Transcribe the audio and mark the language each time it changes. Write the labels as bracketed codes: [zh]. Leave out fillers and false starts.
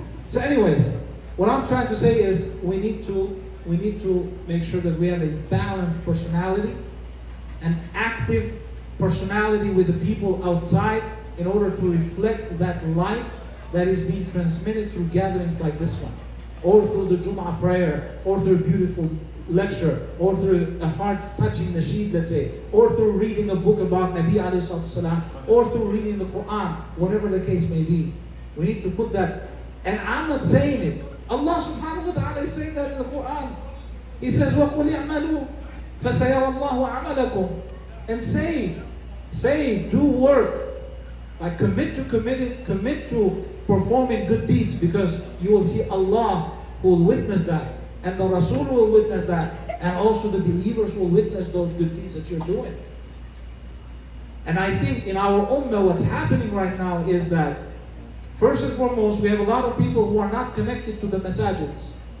[en] So anyways, what I'm trying to say is we need to make sure that we have a balanced personality, an active personality with the people outside in order to reflect that light that is being transmitted through gatherings like this one, or through the Jum'ah prayer, or through a beautiful lecture, or through a heart-touching nasheed, let's say, or through reading a book about Nabi alayhi salatu, or through reading the Quran, whatever the case may be. We need to put that. And I'm not saying it. Allah subhanahu wa ta'ala is saying that in the Quran. [ar] He says, وَقُلْ يَعْمَلُوا فَسَيَرَى اللَّهُ عَمَلَكُمْ. [en] And say, do work. Like commit to performing good deeds, because you will see Allah who will witness that. And the Rasul will witness that. And also the believers will witness those good deeds that you're doing. And I think in our ummah what's happening right now is that first and foremost, we have a lot of people who are not connected to the masajids.